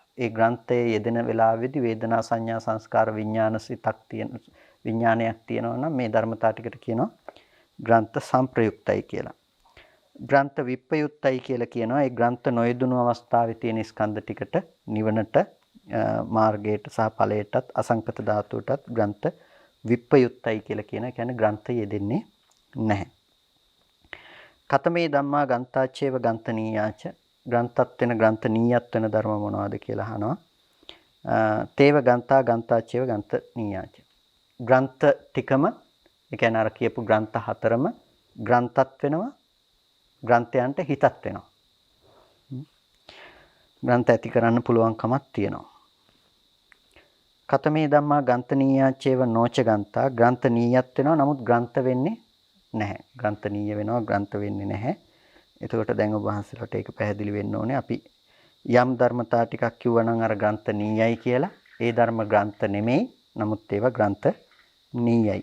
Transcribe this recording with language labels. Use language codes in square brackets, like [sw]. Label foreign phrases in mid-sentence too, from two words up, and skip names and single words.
[si] ඒ ග්‍රන්ථයේ යෙදෙන වෙලාවේදී වේදනා සංඥා සංස්කාර විඥාන සිතක් තියෙන විඥානයක් තියෙනවා නම් මේ ධර්මතා ටිකට කියනවා ග්‍රන්ථ සම්ප්‍රයුක්තයි කියලා. ග්‍රන්ථ විප්පයුක්තයි කියලා කියනවා ඒ ග්‍රන්ථ නොයෙදුණු අවස්ථාවේ තියෙන ස්කන්ධ ටිකට නිවනට මාර්ගයට සහ ඵලයටත් අසංකත ධාතුවටත් ග්‍රන්ථ විප්පයුක්තයි කියලා කියන. ඒ කියන්නේ ග්‍රන්ථය යෙදෙන්නේ නැහැ. [pi] කතමේ ධම්මා ගන්තාචේව ගන්තනීයාච [si] ග්‍රන්ථත් වෙන ග්‍රන්ථනීයත් වෙන ධර්ම මොනවද කියලා අහනවා. [pi] තේව ගන්තා ගන්තාචේව ගන්තනීයාච [si] ග්‍රන්ථ ටිකම ඒ කියන්නේ අර කියපු ග්‍රන්ථ හතරම ග්‍රන්ථත් වෙනවා ග්‍රන්ථයන්ට හිතත් වෙනවා. ග්‍රන්ථ ඇති කරන්න පුළුවන්කමක් තියෙනවා. [pi] කතමේ ධම්මා ගන්තනීයාචේව නොච ගන්තා [si] ග්‍රන්ථනීයත් වෙනවා නමුත් ග්‍රන්ථ වෙන්නේ නැහැ. ග්‍රන්ථනීය වෙනවා ග්‍රන්ථ වෙන්නේ නැහැ. එතකොට දැන් ඔබ වහන්සේලාට ඒක පැහැදිලි වෙන්න ඕනේ. අපි යම් ධර්මතා ටිකක් කිව්වනම් අර ග්‍රන්ථනීයයි කියලා. ඒ ධර්ම ග්‍රන්ථ නෙමෙයි. නමුත් ඒවා ග්‍රන්ථනීයයි.